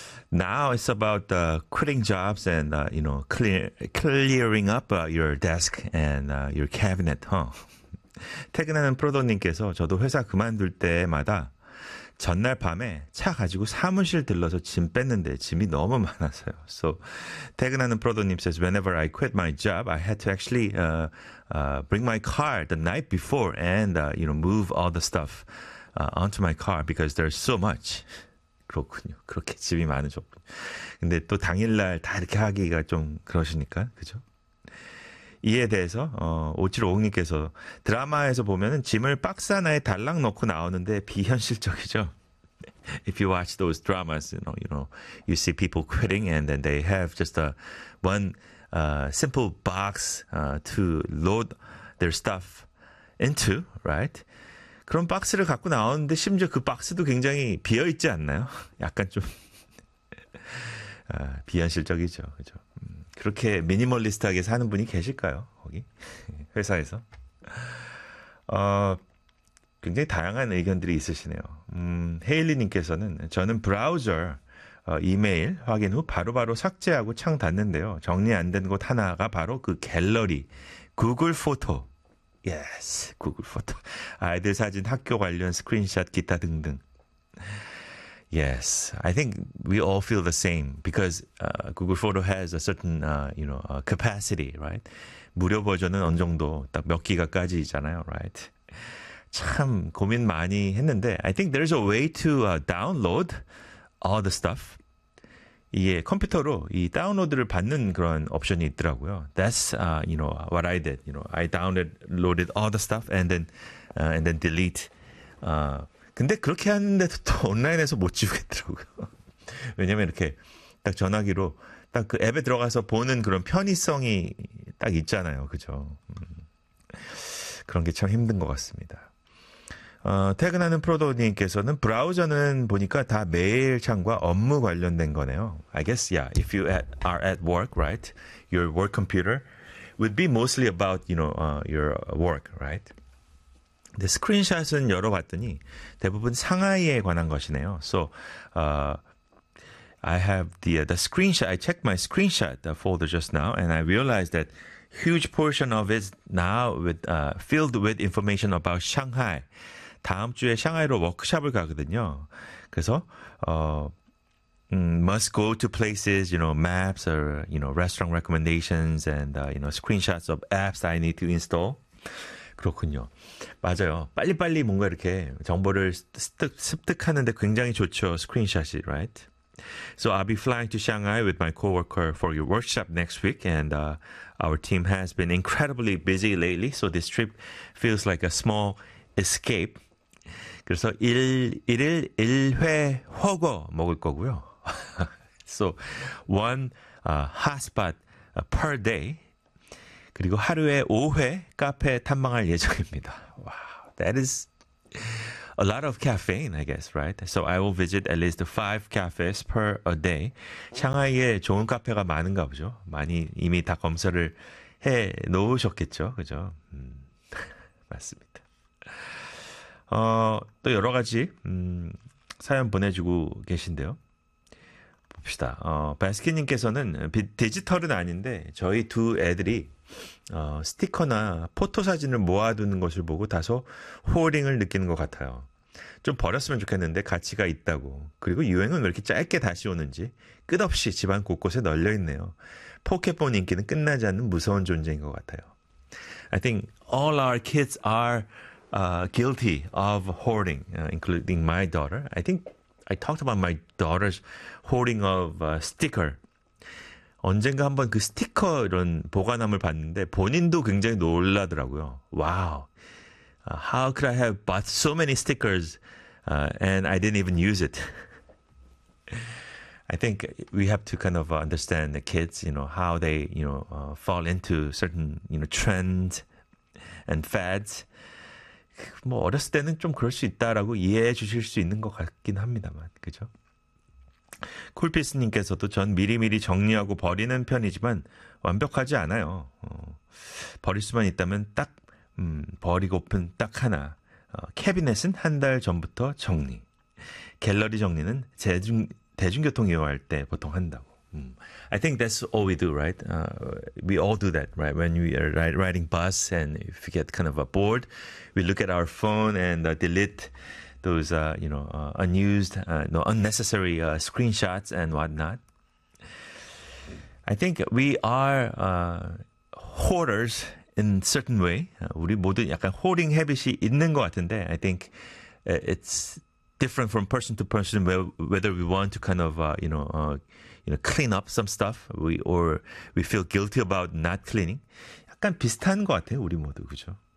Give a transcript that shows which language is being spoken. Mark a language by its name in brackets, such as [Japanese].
[English] Now it's about quitting jobs and you know clearing up your desk and your cabinet, huh? [Korean] 퇴근하는 프로도님께서 저도 회사 그만둘 때마다 전날 밤에 차 가지고 사무실 들러서 짐 뺐는데 짐이 너무 많았어요. [English] So 퇴근하는 프로도님 says whenever I quit my job, I had to actually bring my car the night before and you know move all the stuff onto my car because there's so much. [Korean] 그렇군요. 그렇게 짐이 많으셨군요. 근데 또 당일날 다 이렇게 하기가 좀 그러시니까, 그죠? 이에 대해서 오치로옥님께서 드라마에서 보면은 짐을 박스 하나에 달랑 넣고 나오는데 비현실적이죠. [English] If you watch those dramas, you know, you see people quitting and then they have just a one simple box to load their stuff into, right? [Korean] 그런 박스를 갖고 나오는데 심지어 그 박스도 굉장히 비어 있지 않나요? 약간 좀 비현실적이죠, 그죠? 그렇게 미니멀리스트하게 사는 분이 계실까요? 거기 회사에서 굉장히 다양한 의견들이 있으시네요. 헤일리님께서는 저는 브라우저 이메일 확인 후 바로 삭제하고 창 닫는데요. 정리 안 된 곳 하나가 바로 그 갤러리 구글 포토. Yes, 구글 포토. 아이들 사진, 학교 관련 스크린샷, 기타 등등. [English] Yes, I think we all feel the same because Google Photo has a certain, capacity, right? [Korean] 무료 버전은 어느 정도 딱 몇 기가까지잖아요, right? 참 고민 많이 했는데, [English] I think there's a way to download all the stuff. [Korean] 이게 컴퓨터로 이 다운로드를 받는 그런 옵션이 있더라고요. [English] That's what I did. I downloaded all the stuff and then delete. [Korean] 근데 그렇게 하는데도 또 온라인에서 못 지우겠더라고요. 왜냐면 이렇게 딱 전화기로 딱 그 앱에 들어가서 보는 그런 편의성이 딱 있잖아요. 그죠? 그런 게 참 힘든 것 같습니다. 퇴근하는 프로도님께서는 브라우저는 보니까 다 메일 창과 업무 관련된 거네요. [English] I guess, yeah, if you are at work, right? Your work computer would be mostly about, your work, right? [Korean] 근데 스크린샷은 열어봤더니 대부분 상하이에 관한 것이네요. [English] So, I have the screenshot. I checked my screenshot the folder just now and I realized that huge portion of it is now filled with information about Shanghai. [Korean] 다음 주에 샹하이로 워크샵을 가거든요. 그래서 [English] must go to places, maps or restaurant recommendations and screenshots of apps I need to install. [Korean] 그렇군요. 맞아요. 빨리빨리 뭔가 이렇게 정보를 습득하는데 굉장히 좋죠. 스크린샷이, right? [English] So I'll be flying to Shanghai with my coworker for your workshop next week and our team has been incredibly busy lately. So this trip feels like a small escape. [Korean] 그래서 일일 1회 훠궈 먹을 거고요. [English] So one hotspot per day. [Korean] 그리고 하루에 5회 카페 탐방할 예정입니다. [English] Wow, that is a lot of caffeine, I guess, right? So I will visit at least 5 cafes per a day. [Korean] 상하이에 좋은 카페가 많은가 보죠. 많이 이미 다 검사를 해 놓으셨겠죠. 그죠? 맞습니다. 또 여러 가지 사연 보내주고 계신데요. 봅시다. 베스키님께서는 디지털은 아닌데 저희 두 애들이 스티커나 포토 사진을 모아두는 것을 보고 다소 호어링을 느끼는 것 같아요. 좀 버렸으면 좋겠는데 가치가 있다고. 그리고 유행은 왜 이렇게 짧게 다시 오는지 끝없이 집안 곳곳에 널려있네요. 포켓몬 인기는 끝나지 않는 무서운 존재인 것 같아요. [English] I think all our kids are guilty of hoarding, including my daughter. I think I talked about my daughter's hoarding of sticker. [Korean] 언젠가 한번 그 스티커 이런 보관함을 봤는데 본인도 굉장히 놀라더라고요. [English] Wow. How could I have bought so many stickers and I didn't even use it? I think we have to kind of understand the kids, how they, fall into certain, trends and fads. [Korean] 뭐 어렸을 때는 좀 그럴 수 있다라고 이해해 주실 수 있는 것 같긴 합니다만, 그죠? 쿨피스님께서도 전 미리미리 정리하고 버리는 편이지만 완벽하지 않아요. 버릴 수만 있다면 딱 버리고픈 딱 하나. 캐비넷은 한달 전부터 정리. 갤러리 정리는 대중교통 이용할 때 보통 한다고. [English] I think that's all we do, right? We all do that, right? When we are riding bus and if we get kind of bored, we look at our phone and delete those, unused, no, unnecessary screenshots and whatnot. I think we are hoarders in a certain way. [Korean] 우리 모두 약간 hoarding 해빗이 있는 것 같은데, [English] I think it's different from person to person, whether we want to kind of, clean up some stuff, or we feel guilty about not cleaning. [Korean] 약간 비슷한 것 같아요, 우리 모두, 그죠?